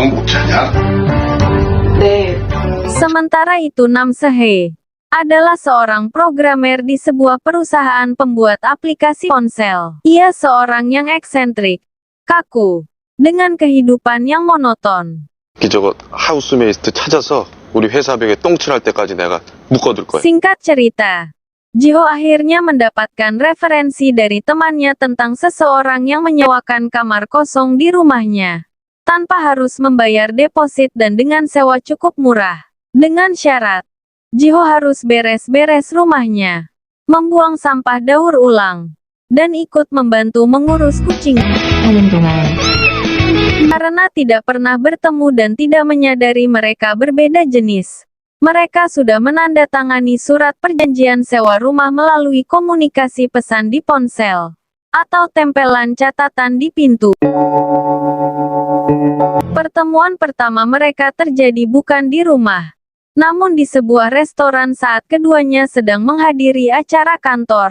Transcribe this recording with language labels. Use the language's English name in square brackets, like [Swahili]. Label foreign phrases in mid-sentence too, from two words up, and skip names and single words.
[Indonesian] Sementara itu Nam Se-hye adalah seorang programmer di sebuah perusahaan pembuat aplikasi ponsel. Ia seorang yang eksentrik, kaku, dengan kehidupan yang monoton. [Korean] 저거 하우스메이트 찾아서 우리 회사 벽에 똥칠할 때까지 내가 묶어둘 거야. [Indonesian] Singkat cerita, Jiho akhirnya mendapatkan referensi dari temannya tentang seseorang yang menyewakan kamar kosong di rumahnya, tanpa harus membayar deposit dan dengan sewa cukup murah. Dengan syarat, Jiho harus beres-beres rumahnya, membuang sampah daur ulang, dan ikut membantu mengurus kucing. [Korean] 하는 동안 [Indonesian] Karena tidak pernah bertemu dan tidak menyadari mereka berbeda jenis, mereka sudah menandatangani surat perjanjian sewa rumah melalui komunikasi pesan di ponsel, atau tempelan catatan di pintu. Pertemuan pertama mereka terjadi bukan di rumah, namun di sebuah restoran saat keduanya sedang menghadiri acara kantor.